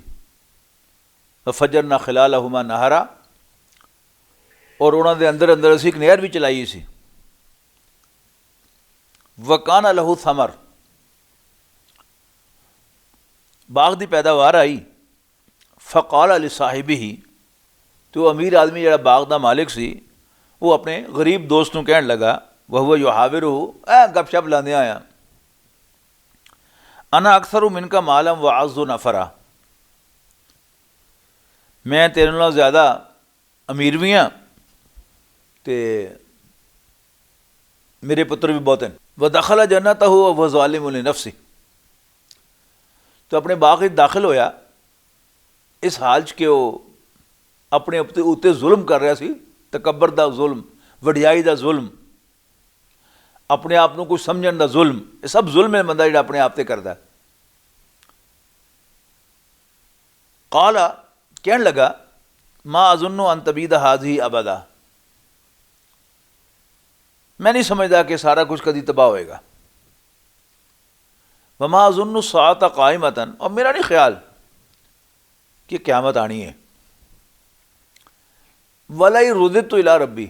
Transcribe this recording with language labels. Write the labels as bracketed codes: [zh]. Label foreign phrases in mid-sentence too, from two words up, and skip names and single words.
[ar] وفجرنا خلالهما نهرا. [pa] اور انہاں دے اندر اندر اسیں اک نہر بھی چلائی سی. [ar] وكان له ثمر. [ur] باغ کی پیداوار آئی. [ar] فقال لصاحبه. [pa] تو امیر آدمی جیہڑا باغ کا مالک سی وہ اپنے غریب دوست نوں کہن لگا [ar] وهو يحاوره, [pa] گپ شپ لاندے آیا, [ar] أنا أكثر منك مالا وأعز نفرا. [pa] میں تیرے نالوں زیادہ امیر بھی ہاں تے میرے پتر بھی بہت ہیں. [ar] ودخل جنته وهو ظالم لنفسه. [pa] تو اپنے باغ میں داخل ہویا اس حال چ کہ وہ اپنے اتے ظلم کر رہیا سی. تکبر دا ظلم، وڈیائی دا ظلم، اپنے آپ کو کچھ سمجھن دا ظلم، یہ سب ظلم ہے بندہ جیہڑا اپنے آپ تے کردا. [ar] قال [pa] کہن لگا [ar] ما أظن أن تبيد هذه أبدا. [pa] میں نہیں سمجھدا کہ سارا کچھ کدی تباہ ہوئے گا. [ar] وما أظن الساعة قائمة. [pa] اور میرا نہیں خیال کہ قیامت آنی ہے. [ar] ولئن رددت إلى ربي.